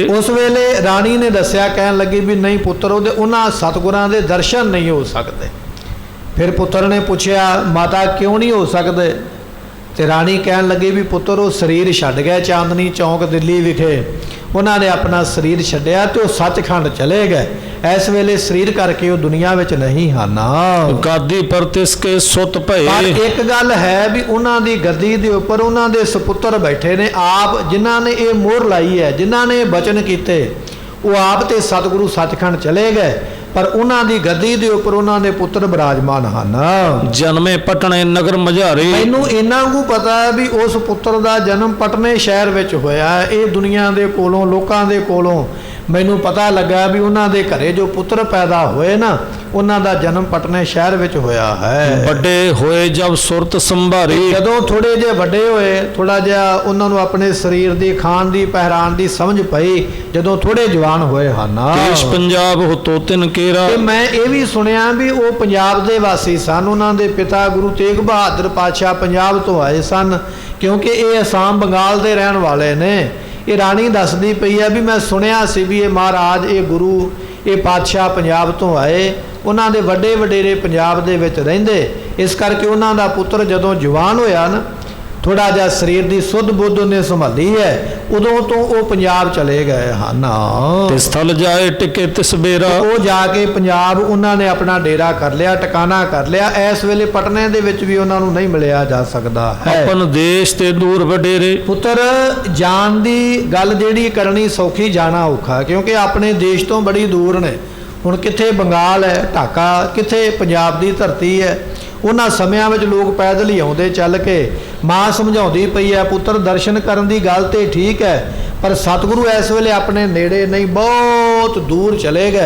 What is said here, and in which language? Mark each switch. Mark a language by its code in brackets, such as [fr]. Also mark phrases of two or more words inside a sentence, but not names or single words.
[pa] ਉਸ ਵੇਲੇ ਰਾਣੀ ਨੇ ਦੱਸਿਆ, ਕਹਿਣ ਲੱਗੀ ਵੀ ਨਹੀਂ ਪੁੱਤਰ, ਉਹਨਾਂ ਸਤਿਗੁਰਾਂ ਦੇ ਦਰਸ਼ਨ ਨਹੀਂ ਹੋ ਸਕਦੇ। ਫਿਰ ਪੁੱਤਰ ਨੇ ਪੁੱਛਿਆ, ਮਾਤਾ ਕਿਉਂ ਨਹੀਂ ਹੋ ਸਕਦੇ? ਤੇ ਰਾਣੀ ਕਹਿਣ ਲੱਗੀ ਵੀ ਪੁੱਤਰ ਉਹ ਸਰੀਰ ਛੱਡ ਗਿਆ ਚਾਂਦਨੀ ਚੌਂਕ ਦਿੱਲੀ ਵਿਖੇ, ਉਹਨਾਂ ਨੇ ਆਪਣਾ ਸਰੀਰ ਛੱਡਿਆ ਤੇ ਉਹ ਸੱਚਖੰਡ ਚਲੇ ਗਏ। ਇਸ ਵੇਲੇ ਸਰੀਰ ਕਰਕੇ ਉਹ ਦੁਨੀਆ ਵਿੱਚ ਨਹੀਂ ਹਨ। [bra] गादी पर तिसके सुत ਪਰ भये। [pa] ਇੱਕ ਗੱਲ ਹੈ ਵੀ ਉਹਨਾਂ ਦੀ ਗੱਦੀ ਦੇ ਉੱਪਰ ਉਹਨਾਂ ਦੇ ਸੁਪੁੱਤਰ ਬੈਠੇ ਨੇ, ਆਪ ਜਿਨ੍ਹਾਂ ਨੇ ਇਹ ਮੋਹਰ ਲਾਈ ਹੈ, ਜਿਨ੍ਹਾਂ ਨੇ ਬਚਨ ਕੀਤੇ, ਉਹ ਆਪ ਤੇ ਸਤਿਗੁਰੂ ਸੱਚਖੰਡ ਚਲੇ ਗਏ, ਪਰ ਉਹਨਾਂ ਦੀ ਗੱਦੀ ਦੇ ਉੱਪਰ ਉਹਨਾਂ ਦੇ ਪੁੱਤਰ ਬਿਰਾਜਮਾਨ ਹਨ। [bra] जन्मे पटने नगर मझारे। [pa] ਮੈਨੂੰ ਇੰਨਾ ਕੁ ਪਤਾ ਹੈ ਵੀ ਉਸ ਪੁੱਤਰ ਦਾ ਜਨਮ ਪਟਨੇ ਸ਼ਹਿਰ ਵਿੱਚ ਹੋਇਆ ਹੈ। ਇਹ ਦੁਨੀਆ ਦੇ ਕੋਲੋਂ, ਲੋਕਾਂ ਦੇ ਕੋਲੋਂ ਮੈਨੂੰ ਪਤਾ ਲੱਗਾ ਵੀ ਉਹਨਾਂ ਦੇ ਘਰੇ ਜੋ ਪੁੱਤਰ ਪੈਦਾ ਹੋਏ ਨਾ, ਉਹਨਾਂ ਦਾ ਜਨਮ ਪਟਨੇ ਸ਼ਹਿਰ ਵਿੱਚ ਹੋਇਆ ਹੈ। [bra] बड़े होए जब सुरत संभारी। [pa] ਜਦੋਂ ਥੋੜੇ ਜਿਹੇ ਵੱਡੇ ਹੋਏ, ਥੋੜਾ ਜਿਹਾ ਉਹਨਾਂ ਨੂੰ ਆਪਣੇ ਸਰੀਰ ਦੀ, ਖਾਣ ਦੀ, ਪਹਿਰਾਨ ਦੀ ਸਮਝ ਪਈ, ਜਦੋਂ ਥੋੜੇ ਜਵਾਨ ਹੋਏ ਹਨ। [bra] देश पंजाब हो तो तिन केरा। [pa] ਤੇ ਮੈਂ ਇਹ ਵੀ ਸੁਣਿਆ ਵੀ ਉਹ ਪੰਜਾਬ ਦੇ ਵਾਸੀ ਸਨ। ਉਹਨਾਂ ਦੇ ਪਿਤਾ ਗੁਰੂ ਤੇਗ ਬਹਾਦਰ ਪਾਤਸ਼ਾਹ ਪੰਜਾਬ ਤੋਂ ਆਏ ਸਨ, ਕਿਉਂਕਿ ਇਹ ਅਸਾਮ ਬੰਗਾਲ ਦੇ ਰਹਿਣ ਵਾਲੇ ਨੇ। ਇਹ ਰਾਣੀ ਦੱਸਦੀ ਪਈ ਹੈ ਵੀ ਮੈਂ ਸੁਣਿਆ ਸੀ ਵੀ ਇਹ ਮਹਾਰਾਜ, ਇਹ ਗੁਰੂ, ਇਹ ਪਾਤਸ਼ਾਹ ਪੰਜਾਬ ਤੋਂ ਆਏ, ਉਹਨਾਂ ਦੇ ਵੱਡੇ ਵਡੇਰੇ ਪੰਜਾਬ ਦੇ ਵਿੱਚ ਰਹਿੰਦੇ। ਇਸ ਕਰਕੇ ਉਹਨਾਂ ਦਾ ਪੁੱਤਰ ਜਦੋਂ ਜਵਾਨ ਹੋਇਆ ਨਾ, ਥੋੜਾ ਜਿਹਾ ਸਰੀਰ ਦੀ ਸੁੱਧ ਬੁੱਧ ਉਹਨੇ ਸੰਭਾਲੀ ਹੈ, ਉਦੋਂ ਤੋਂ ਉਹ ਪੰਜਾਬ ਚਲੇ ਗਏ ਹਨ। [bra] ते स्थल जाए टिके तिस बेरा। [pa] ਉਹ ਜਾ ਕੇ ਪੰਜਾਬ ਉਹਨਾਂ ਨੇ ਆਪਣਾ ਡੇਰਾ ਕਰ ਲਿਆ, ਟਿਕਾਣਾ ਕਰ ਲਿਆ। ਇਸ ਵੇਲੇ ਪਟਨੇ ਦੇ ਵਿੱਚ ਵੀ ਉਹਨਾਂ ਨੂੰ ਨਹੀਂ ਮਿਲਿਆ ਜਾ ਸਕਦਾ ਹੈ। [bra] अपन देश ते दूर वडेरे। [pa] ਪੁੱਤਰ ਜਾਣ ਦੀ ਗੱਲ ਜਿਹੜੀ ਕਰਨੀ ਸੌਖੀ, ਜਾਣਾ ਔਖਾ, ਕਿਉਂਕਿ ਆਪਣੇ ਦੇਸ਼ ਤੋਂ ਬੜੀ ਦੂਰ ਨੇ। ਹੁਣ ਕਿੱਥੇ ਬੰਗਾਲ ਹੈ, ਢਾਕਾ, ਕਿੱਥੇ ਪੰਜਾਬ ਦੀ ਧਰਤੀ ਹੈ। ਉਹਨਾਂ ਸਮਿਆਂ ਵਿੱਚ ਲੋਕ ਪੈਦਲ ਹੀ ਆਉਂਦੇ ਚੱਲ ਕੇ। ਮਾਂ ਸਮਝਾਉਂਦੀ ਪਈ ਹੈ, ਪੁੱਤਰ ਦਰਸ਼ਨ ਕਰਨ ਦੀ ਗੱਲ ਤੇ ਠੀਕ ਹੈ, ਪਰ ਸਤਿਗੁਰੂ ਇਸ ਵੇਲੇ ਆਪਣੇ ਨੇੜੇ ਨਹੀਂ, ਬਹੁਤ ਦੂਰ ਚਲੇ ਗਏ।